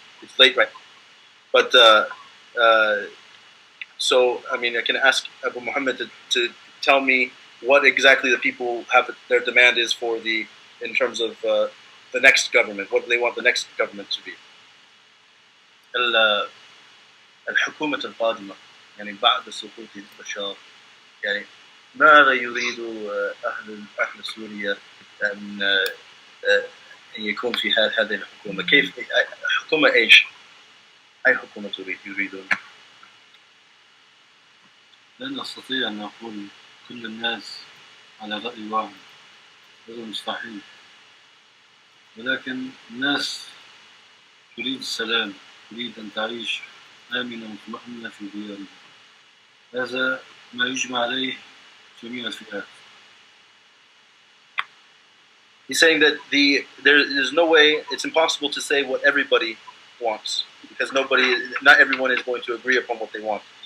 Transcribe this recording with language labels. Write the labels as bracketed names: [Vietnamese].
[English] It's late right now. But, so, I mean, I can ask Abu Muhammad to tell me what exactly the people have, their demand is in terms of the next government, what they want the next government to be. [Arabic] الحكومة القادمة يعني بعد سقوط بشار يعني ماذا يريد أهل سوريا أن يكون في هذه الحكومة؟ كيف حكومة إيش؟ أي حكومة يريدون؟ لا نستطيع أن نقول كل الناس على رأي واحد، هذا مستحيل، ولكن الناس تريد السلام، تريد أن تعيش آمنة مطمئنة في ديارها. هذا ما يجمع عليه جميع الفئات. [English] He's saying that there's no way, it's impossible to say what everybody wants, because not everyone is going to agree upon what they want.